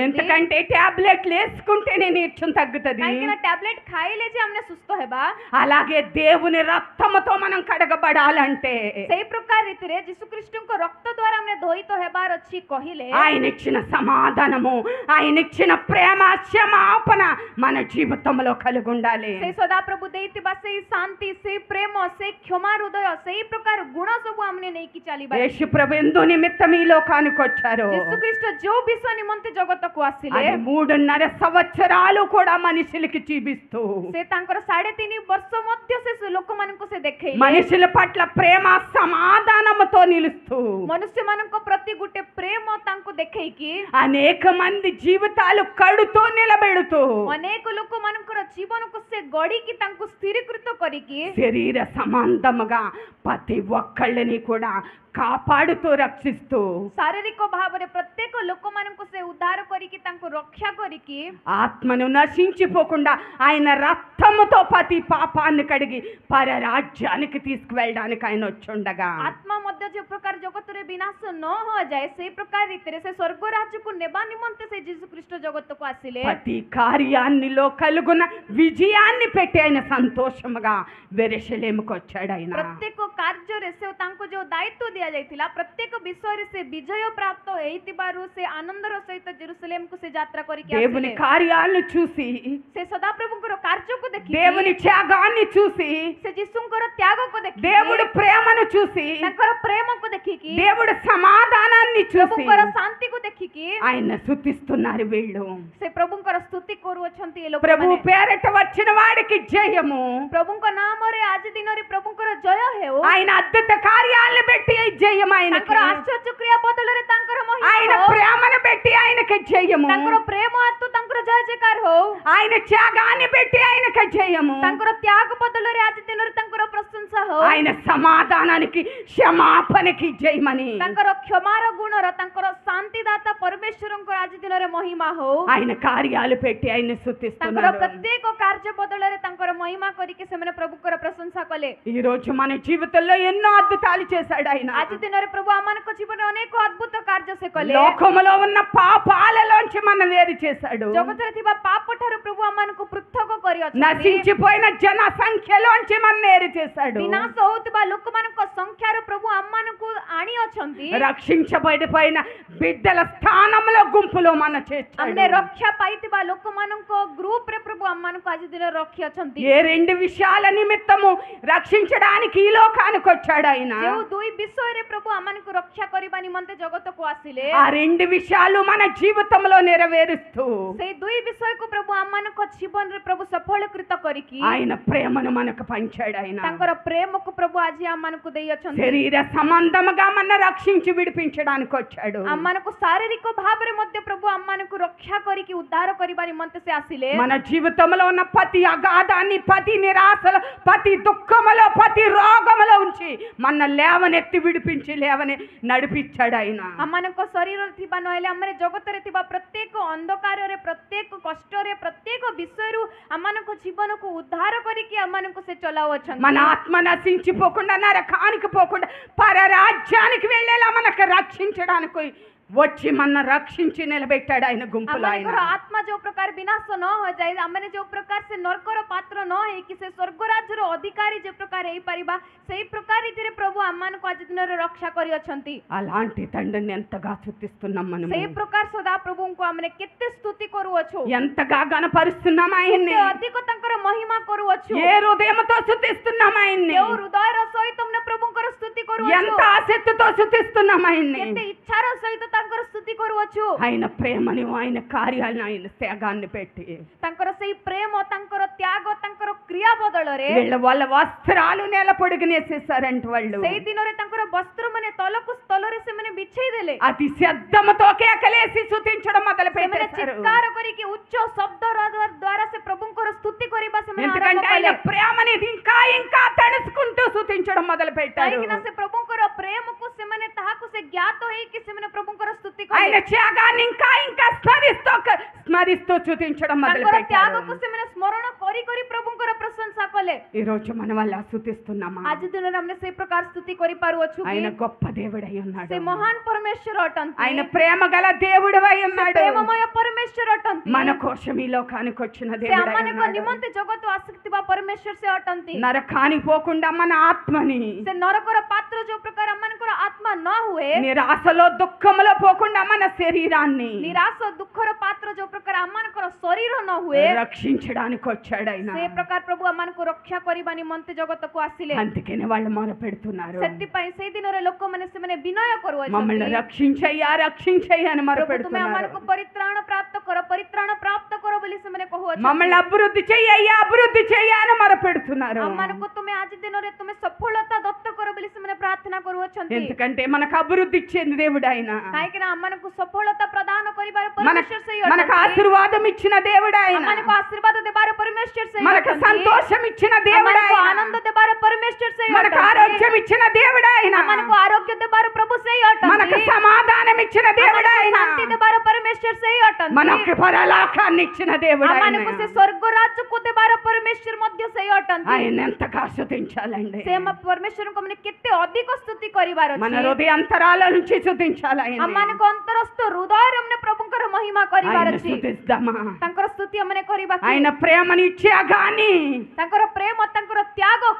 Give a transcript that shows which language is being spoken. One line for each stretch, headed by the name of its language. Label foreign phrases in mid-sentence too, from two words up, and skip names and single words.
Telugu: ఎందుకంటే టాబ్లెట్లు వేసుకుంటేనే నీరసం తగ్గుతుంది.
Odia: କାହିଁକି ନା ଟ୍ୟାବଲେଟ୍ ଖାଇଲେ ଯେ ଆମେ ସୁସ୍ଥ ହେବା
Telugu: అలాగే దేవుని రక్తముతో మనం కడగబడాలంటే
Odia: ସେଇ ପ୍ରକାର ରୀତିରେ ଯୀଶୁଖ୍ରୀଷ୍ଟଙ୍କ ରକ୍ତ ଦ୍ୱାରା ଆମେ ଧୋଇତ ହେବାର ଅଛି କହିଲେ
Telugu: ఆయన ఇచ్చిన సమాధానము, ఆయన ఇచ్చిన ప్రేమ, క్షమాపణ మన జీవితంలో కలిగి ఉండాలి.
Odia: ସେଇ ସଦାପ୍ରଭୁ ଦେଇଥିବା ସେଇ ଶାନ୍ତି ସେଇ ପ୍ରେମ ସେଇ କ୍ଷମା ହୃଦୟ ସେଇ ପ୍ରକାର ଗୁଣ ସବୁ ଆମେ ନେଇକି ଚାଲିବା।
Telugu: యేసు ప్రభు ఎందు నిమిత్తం ఈ లోకానికి వచ్చారు.
Odia: ଯୀଶୁଖ୍ରୀଷ୍ଟ ଯୋଉ ବିଷୟ ନିମନ୍ତେ ଜଗତକୁ ଆସିଲେ
Telugu: అది 3.5 సంవత్సరాలు కూడా మనుషులకి చూపిస్తూ
Odia: ସେ ତାଙ୍କର 3.5 ବର୍ଷ ମଧ୍ୟ ସେ ଲୋକମାନଙ୍କୁ ସେ ଦେଖେଇଲେ
Telugu: మనుషుల పట్ల ప్రేమ సమాధానముతో నిలుస్తూ
Odia: ମନୁଷ୍ୟମାନଙ୍କ ପ୍ରତି ଗୋଟେ ପ୍ରେମ ତାଙ୍କୁ ଦେଖେଇକି
Telugu: అనేక మంది జీవితాలు కడుతూ నిలబెడుతూ
Odia: ଅନେକ ଲୋକମାନଙ୍କର ଜୀବନକୁ ସେ ଗଢିକି ତାଙ୍କୁ ସ୍ଥିରୀକୃତ କରିକି
Telugu: శరీర సంబంధముగా ప్రతి ఒక్కళ్ళని కూడా కాపాడుతూ రక్షిస్తూ
Odia: ଶାରୀରିକ ଭାବରେ ପ୍ରତ୍ୟେକ ଲୋକମାନଙ୍କୁ ସେ ଉଦ୍ଧାର କରିକି ତାଙ୍କୁ ରକ୍ଷା କରିକି
Telugu: ఆత్మను నశించిపోకుండా ఆయన రక్తముతో ప్రతి పాపాన్ని కడిగి పరరాజ్యానికి తీసుకువెళ్ళడానికి ఆయన వచ్చుండగా
Odia: ଆତ୍ମା ମଧ୍ୟ ଯେଉଁ ପ୍ରକାର ଜଗତରେ ବିନାଶ ନ ହୋଇଯାଏ ସେଇ ପ୍ରକାର ରୀତିରେ ସେ ସ୍ୱର୍ଗ ରାଜ୍ୟକୁ ନେବା ନିମନ୍ତେ ସେ ଯୀଶୁଖ୍ରୀଷ୍ଟ ଜଗତକୁ ଆସିଲେ।
Telugu: ప్రతి కార్యాన్నిలో కలుగున విజయాన్ని పెట్టి ఆయన సంతోషముగా యెరూషలేముకు వచ్చాడు. ఆయన
Odia: ପ୍ରତ୍ୟେକ କାର୍ଯ୍ୟରେ ସେ ତାଙ୍କୁ ଯେଉଁ ଦାୟିତ୍ୱ ଦିଆଯାଇଥିଲା ପ୍ରତ୍ୟେକ ବିଷୟରେ ସେ ବିଜୟ ପ୍ରାପ୍ତ ହେଇଥିବାରୁ ସେ ଆନନ୍ଦର ସହିତ ଜେରୁସଲେମକୁ ସେ ଯାତ୍ରା କରିକି
Telugu: దేవుని
Odia: ଆସିଲେ।
Telugu: కార్యాలను చూసి,
Odia: ସେ సదాప్రభుଙ୍କର କାର୍ଯ୍ୟକୁ ଦେଖି
Telugu: దేవుని త్యాగాన్ని చూసి,
Odia: ସେ ଯୀଶୁଙ୍କର ତ୍ୟାଗକୁ ଦେଖି
Telugu: దేవుడు ప్రేమను చూసి,
Odia: ତାଙ୍କର ప్రేమକୁ ଦେଖିକି
Telugu: దేవుడు సమాధానాన్ని చూసి
Odia: ପ୍ରଭୁଙ୍କର ଶାନ୍ତିକୁ ଦେଖିକି
Telugu: ఆయన స్తుతిస్తున్నారు వీళ్ళు.
Odia: ସେ ପ୍ରଭୁଙ୍କର ସ୍ତୁତି କରୁଅଛନ୍ତି ଏ
Telugu: ప్రభు
Odia: ଲୋକମାନେ।
Telugu: పేరట వచ్చిన వాడికి జయము.
Odia: ପ୍ରଭୁଙ୍କ ନାମରେ ଆଜି ଦିନରେ ପ୍ରଭୁଙ୍କର ଜୟ ହେଉ।
Telugu: ఆయన అద్భుత కార్యాలను బట్టి జయం ఆయనకి.
Odia: ତାଙ୍କର ଆଶ୍ଚର୍ଯ୍ୟ କ୍ରିୟା ବଦଳରେ ତାଙ୍କର ମହିମା
Telugu: ఆయన
Odia: ହଉ।
Telugu: ప్రేమను బట్టి ఆయనకి జయము.
Odia: ତାଙ୍କର ପ୍ରେମ ହେତୁ ତାଙ୍କର ଜୟ ଜୟକାର ହଉ।
Telugu: ఆయన త్యాగాన్ని బట్టి ఆయనకి జయము.
Odia: ତାଙ୍କର ତ୍ୟାଗ ବଦଳରେ ଆଜି ଦିନରେ ତାଙ୍କର ପ୍ରଶଂସା ହଉ।
Telugu: ఆయన సమాధానానికి క్షమాపణకి జయమని
Odia: ତାଙ୍କର କ୍ଷମାର ଗୁଣର ତାଙ୍କର ଶାନ୍ତିଦାତା ପରମେଶ୍ୱରଙ୍କର ଆଜି ଦିନରେ ମହିମା ହଉ।
Telugu: ఆయన కార్యాలు పెట్టి ఆయన
Odia: ତାଙ୍କର
Telugu: స్తుతిస్తున్నారు.
Odia: ପ୍ରତ୍ୟେକ କାର୍ଯ୍ୟ ବଦଳରେ ତାଙ୍କର ମହିମା କରିକି ସେମାନେ ପ୍ରଭୁଙ୍କର ପ୍ରଶଂସା କଲେ।
Telugu: ఈ రోజు మన జీవితంలో ఎన్నో అద్భుతాలు చేశాడు ఆయన.
Odia: ଆଜି ଦିନରେ ପ୍ରଭୁ ଆମମାନଙ୍କ ଜୀବନରେ ଅନେକ ଅଦ୍ଭୁତ କାର୍ଯ୍ୟ ସେ କଲେ।
Telugu: లోకములో ఉన్న పాపాలలోంచి మనం వేరు చేశాడు.
Odia: ଜଗତରେ ଥିବା ପାପ ଠାରୁ ପ୍ରଭୁ ଆମମାନଙ୍କୁ ପୃଥକ କରିଅଛନ୍ତି।
Telugu: నశించిపోయిన జన సంఖ్యలోంచి మనం వేరు చేశాడు.
Odia: ବିନାଶ ହଉଥିବା ଲୋକମାନଙ୍କ ସଂଖ୍ୟାରୁ ପ୍ରଭୁ ଆମମାନଙ୍କୁ ଆଣିଅଛନ୍ତି।
Telugu: రక్షించబడిపోయిన బిడ్డల స్థానంలో గుంపులో మన చేర్చాడు.
Odia: ଆମେ ରକ୍ଷା ପାଇଥିବା ଲୋକମାନଙ୍କ ଗ୍ରୁପରେ ପ୍ରଭୁ ଆମମାନଙ୍କୁ ଆଜି ଦିନ ରଖିଅଛନ୍ତି।
Telugu: ఏ రెండు విషయాల నిమిత్తము రక్షించడానికి ఈ లోకానికి వచ్చాడు ఆయన.
Odia: ଯେଉଁ ଦୁଇ ବିଷୟରେ ପ୍ରଭୁ ଆମମାନଙ୍କୁ ରକ୍ଷା କରିବା ନିମନ୍ତେ ଜଗତକୁ ଆସିଲେ
Telugu: ఆ రెండు విషయాలు కార్యాలు మన జీవితంలో నెరవేరుస్తూ
Odia: ସେଇ ଦୁଇ ବିଷୟକୁ ପ୍ରଭୁ ଆମମାନଙ୍କ ଜୀବନରେ ପ୍ରଭୁ ସଫଳୀକୃତ କରିକି
Telugu: ఆయన ప్రేమను మనకు పంచాడు. ఆయన
Odia: ତାଙ୍କର ପ୍ରେମକୁ ପ୍ରଭୁ ଆଜି ଆମମାନଙ୍କୁ ଦେଇଅଛନ୍ତି।
Telugu: శరీర సంబంధముగా మన రక్షించి విడిపించడానికి వచ్చాడు.
Odia: ଆମମାନଙ୍କୁ ଶାରୀରିକ ଭାବରେ ମଧ୍ୟ ପ୍ରଭୁ ଆମମାନଙ୍କୁ ରକ୍ଷା କରିକି ଉଦ୍ଧାର କରିବା ନିମନ୍ତେ ସେ ଆସିଲେ।
Telugu: మన జీవితంలో ఉన్న ప్రతి అగాధాన్ని, ప్రతి నిరాశలో, ప్రతి దుఃఖములో, ప్రతి రోగములో ఉంచి మన లేవనెత్తి విడిపించి లేవని నడిపించాడు ఆయన.
Odia: ଆମମାନଙ୍କ ଶରୀରରେ ଥିବା ନହେଲେ ଆମର ଜଗତରେ ଥିବା ପ୍ରତ୍ୟେକ ଅନ୍ଧକାରରେ, ପ୍ରତ୍ୟେକ କଷ୍ଟରେ, ପ୍ରତ୍ୟେକ ବିଷୟରୁ ଆମମାନଙ୍କ ଜୀବନକୁ ଉଦ୍ଧାର କରିକି ଆମମାନଙ୍କୁ ସେ ଚଲାଉଅଛନ୍ତି।
Telugu: మన ఆత్మ నశించిపోకుండా, నరకానికి పోకుండా, పరరాజ్యానికి వెళ్ళేలా మనకు రక్షించడానికి వచ్చి మన రక్షించి నిలబెట్టాడు ఆయన గుంపులో. ఆయన
Odia: ଆମମାନଙ୍କର ଆତ୍ମା ଯୋଉ ପ୍ରକାର ବିନାଶ ନ ହୋଇଯାଏ, ଆମେ ଯୋଉ ପ୍ରକାର ସେ ନର୍କର ପାତ୍ର ନ ହେଇକି ସେ ସ୍ୱର୍ଗ ରାଜ୍ୟର ଅଧିକାରୀ ଯେ ପ୍ରକାର ହେଇପାରିବା, ସେଇ ପ୍ରକାର ରୀତିରେ ପ୍ରଭୁ ଆମମାନଙ୍କୁ ଆଜି ଦିନରେ ରକ୍ଷା କରିଅଛନ୍ତି।
Telugu: అలాంటి తండ్రిని ఎంతగా స్తుతిస్తున్నాం మనం,
Odia: ସେଇ ପ୍ରକାର ସଦା ପ୍ରଭୁଙ୍କୁ ଆମେ କେତେ ସ୍ତୁତି କରୁଅଛୁ,
Telugu: ఎంతగా గణపరుస్తున్నాం ఆయన్ని,
Odia: କେତେ ଅଧିକ ତାଙ୍କର ମହିମା କରୁଅଛୁ,
Telugu: ఏ హృదయంతో స్తుతిస్తున్నాం ఆయన్ని,
Odia: କେଉଁ ହୃଦୟର ସହିତ ଆମେ ପ୍ରଭୁଙ୍କର ସ୍ତୁତି କରୁଅଛୁ,
Telugu: ఎంత ఆసక్తితో స్తుతిస్తున్నాం ఆయన్ని,
Odia: କେତେ ఇଚ୍ଛାର ସହିତ ତାଙ୍କର ସ୍ତୁତି କରୁଅଛୁ।
Telugu: ఆయన ప్రేమని, ఆయన కార్యాలను, ఆయన త్యాగాన్ని పెట్టి
Odia: ତାଙ୍କର ସେଇ ପ୍ରେମ, ତାଙ୍କର ତ୍ୟାଗ, ତାଙ୍କର କ୍ରିୟା ବଦଳରେ
Telugu: వాళ్ళ వస్త్రాలు నేల పొడిగినేసేసారంట వాళ్ళు.
Odia: ସେଇ ଦିନରେ ତାଙ୍କର ବସ୍ତ୍ର ମାନେ ତଳକୁ ସ୍ଥଳରେ ସେମାନେ ବିଛେଇ ଦେଲେ।
Telugu: అతి శబ్దముతో కేకలేసి స్తుతించడం మొదలు
Odia: ସେମାନେ
Telugu: పెట్టేశారు.
Odia: ଚିତ୍କାର କରିକି ଉଚ୍ଚ ଶବ୍ଦ ଦ୍ୱାରା ସେ ପ୍ରଭୁଙ୍କର ସ୍ତୁତି କରିବା ସେମାନେ ଆରମ୍ଭ
Telugu: ఎందుకంటే ఆయన
Odia: କଲେ।
Telugu: ప్రేమని ఇంకా ఇంకా తణుసుకుంటూ స్తుతించడం మొదలు పెట్టారు.
Odia: କାହିଁକି ନା ସେ ପ୍ରଭୁଙ୍କର ପ୍ରେମକୁ ସେମାନେ ତାହାକୁ ସେ ଜ୍ଞାତ ହେଇକି ସେମାନେ ପ୍ରଭୁଙ୍କର ସ୍ତୁତି
Telugu: ఆయన
Odia: କଲେ।
Telugu: త్యాగాన్ని ఇంకా ఇంకా స్మరిస్తూ స్తుతించడం మొదలు
Odia: ତାଙ୍କର
Telugu: పెట్టారు.
Odia: ତ୍ୟାଗକୁ ସେମାନେ ସ୍ମରଣ କରି କରି ପ୍ରଭୁଙ୍କର ପ୍ରଶଂସା କଲେ।
Telugu: ఈ రోజు మనం అలా స్తుతిస్తున్నామా?
Odia: ଆଜି ଦିନରେ ଆମେ ସେଇ ପ୍ରକାର ସ୍ତୁତି କରିପାରୁଅଛୁ କି?
Telugu: ఆయన గొప్ప దేవుడై ఉన్నాడు.
Odia: ସେ ମହାନ ପରମେଶ୍ୱର ଅଟନ୍ତି।
Telugu: ఆయన ప్రేమ గల దేవుడై
Odia: ସେ
Telugu: ఉన్నాడు.
Odia: ପ୍ରେମମୟ ପରମେଶ୍ୱର ଅଟନ୍ତି।
Telugu: మన కోసం ఈ లోకానికి వచ్చిన
Odia: ସେ
Telugu: దేవుడై
Odia: ଆମମାନଙ୍କ
Telugu: ఉన్నాడు.
Odia: ନିମନ୍ତେ ଜଗତ ଆସିଥିବା ପରମେଶ୍ୱର ସେ ଅଟନ୍ତି।
Telugu: నరకానికి పోకుండా మన ఆత్మని,
Odia: ସେ ନରକର ପାତ୍ର ଯୋଉ ପ୍ରକାର ଆମମାନଙ୍କର ଆତ୍ମା ନ ହୁଏ,
Telugu: నిరాశలో దుఃఖములో పోకుండా మన శరీరాన్ని
Odia: ନିରାଶ ଦୁଃଖର ପାତ୍ର ଯୋଉ ପ୍ରକାର ଆମମାନଙ୍କର ଶରୀର ନ ହୁଏ,
Telugu: రక్షించడానికి వచ్చాడు ఆయన.
Odia: ସେ ପ୍ରକାର ପ୍ରଭୁ ଆମମାନଙ୍କୁ ରକ୍ଷା କରିବା ନିମନ୍ତେ ଜଗତକୁ ଆସିଲେ।
Telugu: అందుకనే వాళ్ళు మొర పెడుతున్నారు,
Odia: ସେଥିପାଇଁ ସେଇ ଦିନରେ ଲୋକମାନେ ସେମାନେ ବିନୟ
Telugu: మమ్మల్ని
Odia: କରୁଅଛନ୍ତି,
Telugu: రక్షించయ్యా రక్షించయ్యా అని మొర
Odia: ପ୍ରଭୁ ତୁମେ
Telugu: పెడుతున్నారు.
Odia: ଆମମାନଙ୍କୁ ପରିତ୍ରାଣ ପ୍ରାପ୍ତ କର ବୋଲି ସେମାନେ କହୁଅଛନ୍ତି।
Telugu: మమ్మల్ని అభివృద్ధి చెయ్యయ్యా అభివృద్ధి చెయ్యా అని మొర పెడుతున్నారు.
Odia: ଆମମାନଙ୍କୁ ତୁମେ ଆଜି ଦିନରେ ତୁମେ ସଫଳତା ଦତ୍ତ କର ବୋଲି ସେମାନେ ପ୍ରାର୍ଥନା କରୁଅଛନ୍ତି।
Telugu: ఎందుకంటే మనకు అభివృద్ధి ఇచ్చేది దేవుడు ఆయన.
Odia: କାହିଁକି ନା ଆମମାନଙ୍କୁ ସଫଳତା ପ୍ରଦାନ କରିବାର
Telugu: మనకు
Odia: ପରମେଶ୍ୱର ସେଇ
Telugu: మనకు
Odia: ଅଟନ୍ତି।
Telugu: ఆశీర్వాదం ఇచ్చిన దేవుడు ఆయన.
Odia: ଆମମାନଙ୍କୁ ଆଶୀର୍ବାଦ ଦେବାର ପରମେଶ୍ୱର ସେଇ
Telugu: మనకు
Odia: ଅଟନ୍ତି।
Telugu: సంతోషం ఇచ్చిన దేవుడు
Odia: ଆମମାନଙ୍କୁ
Telugu: ఆయన.
Odia: ଆନନ୍ଦ ଦେବାର ପରମେଶ୍ୱର ସେଇ
Telugu: మనకు
Odia: ଅଟନ୍ତି।
Telugu: ఆరోగ్యం ఇచ్చిన దేవుడు ఆయన.
Odia: ଆମମାନଙ୍କୁ ఆరోగ్య ଦେବାର ପ୍ରଭୁ ସେଇ
Telugu: మనకు
Odia: ଅଟନ୍ତି।
Telugu: సమాధానం ఇచ్చిన దేవుడు
Odia: ଆମମାନଙ୍କୁ
Telugu: ఆయన.
Odia: ଶାନ୍ତି ଦେବାର ପରମେଶ୍ୱର ସେଇ ଅଟନ୍ତି।
Telugu: మనకు పరలోకాన్ని ఇచ్చిన దేవుడు ఆయన.
Odia: ଆମମାନଙ୍କୁ ସେ ସ୍ୱର୍ଗ ରାଜ୍ୟକୁ ଦେବାର ପରମେଶ୍ୱର ମଧ୍ୟ ସେଇ ଅଟନ୍ତି।
Telugu: ఆయన ఎంతగా స్తుతించాలండి.
Odia: ସେ ଆମ ପରମେଶ୍ୱରଙ୍କୁ ଆମେ କେତେ ଅଧିକ ସ୍ତୁତି କରିବାର
Telugu: మన
Odia: ଅଛି।
Telugu: ହୃదయాంతరాల నుంచి స్తుతించాలి ఆయన.
Odia: ଆମମାନଙ୍କ ଅନ୍ତରସ୍ଥ ହୃଦୟରେ ଆମେ ପ୍ରଭୁଙ୍କର ମହିମା କରିବାର
Telugu: ఆయన
Odia: ଅଛି।
Telugu: స్తుతిద్దామా?
Odia: ତାଙ୍କର ସ୍ତୁତି ଆମେ କରିବା କି?
Telugu: ఆయన ప్రేమని త్యాగాన్ని
Odia: ତାଙ୍କର ପ୍ରେମ ତାଙ୍କର ତ୍ୟାଗକୁ